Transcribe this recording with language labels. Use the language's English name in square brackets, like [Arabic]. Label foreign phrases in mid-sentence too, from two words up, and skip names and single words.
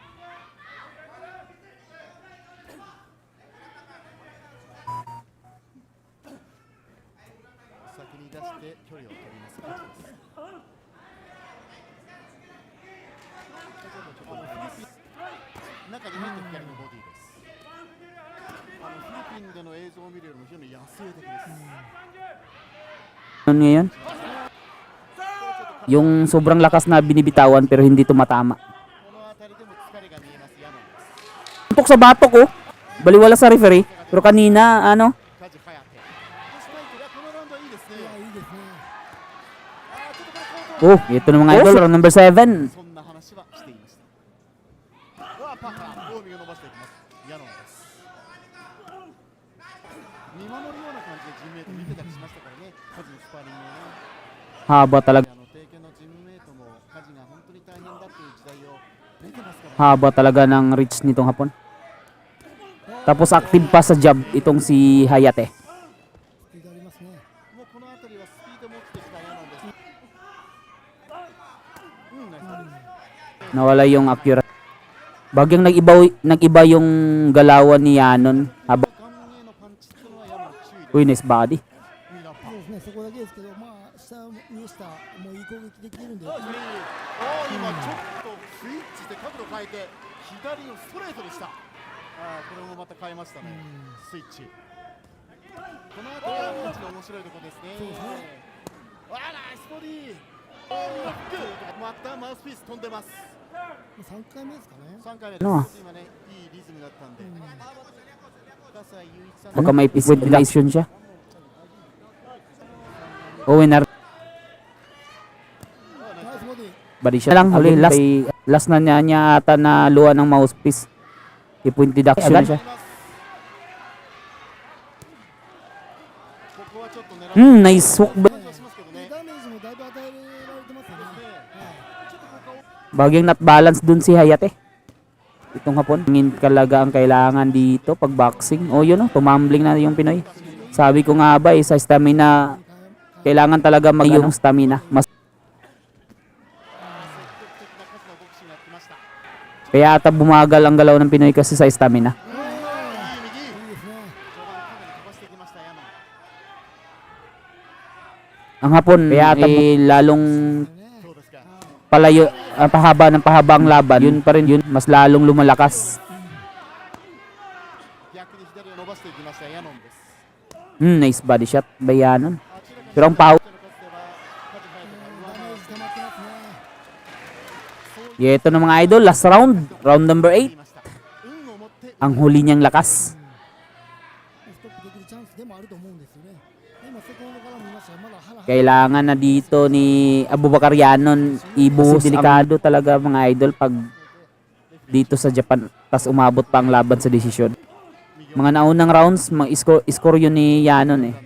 [Japanese] 先に出して距離を取ります勝ちです中に入って左のボディですフィリピンでの映像を見るよりも非常に野生的です [Filipino] Ano ngayon? Yung sobrang lakas na binibitawan pero hindi tumatama. [Japanese] この辺りでも疲れが見えますヤノンです [Filipino] Suntok sa batok oh. Baliwala sa referee. Pero kanina, ano? [Japanese] 梶颯スパイクがこのラウンドはいいですねいいですね。ちょっとこれ [Filipino] Oh, ito na mga idol. [English] Round number 7. [Japanese] そんな話はしていましたパカー大見を伸ばしていきますヤノンです見守るような感じでチームメイト見てたりしましたからねカジのスパーリングをね [Filipino] Haba talaga. [Japanese] 帝拳のチームメイトもカジが本当に大変だっていう時代を見てますからね [Filipino] Haba talaga ng reach nitong hapon. Tapos active pa sa jab itong si Hayate. [Japanese] スピードありますね。もうこの辺りはスピードも落ちてきたヤノンですナイスボール [Filipino] Nawala yung accuracy. Bagyang nag-iba yung galawan ni Yanon. Haba. [Japanese] 顔面へのパンチっていうのはヤノン注意です [English] Uy, nice body. [Japanese] ミラーパンそうですね。そこだけですけど、まあ下上下もういい攻撃できてるんで。今ちょっとスイッチで角度変えて左のストレートでしたこれもまた変えましたねスイッチこの辺りはベンチの面白いところですねそうですねナイスボディまたマウスピース飛んでます 3回目ですかね。 3回目です [English] No. [Japanese] 今ねいいリズムだったんで葛西雄一さん [Filipino] Baka may reaction siya. Uwi na. [Japanese] ナイスボディ。 [English] Body shot lang. [Filipino] Huli, last na niya ata na luha ng mouthpiece. [English] I-point deduction [Filipino] na siya. [Japanese] ここはちょっと狙う [English] Nice hook. [Japanese] 感じはしますけどねダメージもだいぶ与えられてますよね。ちょっとここを [Filipino] Bagyang [English] not balance [Filipino] dun si Hayate. Itong hapon. Tingin talaga ang kailangan dito pag boxing. O yun o, tumambling na yung Pinoy. Sabi ko nga ba sa stamina, kailangan talaga yung stamina. Mas [Japanese] 積極的な数のボクシングが来ました [Filipino] kaya ata bumagal ang galaw ng Pinoy kasi sa stamina. [Japanese] いい右いいですね。序盤かなり飛ばしてきましたヤノン [Filipino] Ang hapon, kaya ata lalong [Japanese] そうですか [Filipino] palayo, pahaba ang laban. Yun pa rin yun, mas lalong lumalakas. [Japanese] 逆に左を伸ばしていきましたヤノンです [English] Nice body shot by Yanon. [Filipino] Pero ang power, [Japanese] ダメージ溜まってますね。 [Filipino] ito na mga idol, [English] last round, round number 8. [Japanese] 運を持って [Filipino] Ang huli niyang lakas. [Japanese] ストップできるチャンスでもあると思うんですよね。今セコンドから見ましたがまだハラハラ [Filipino] Kailangan na dito ni Abubakar Yanon ibuhos. Delikado talaga mga idol pag dito sa Japan tas umabot pa ang laban sa desisyon. Mga naunang rounds, score yun ni Yanon eh.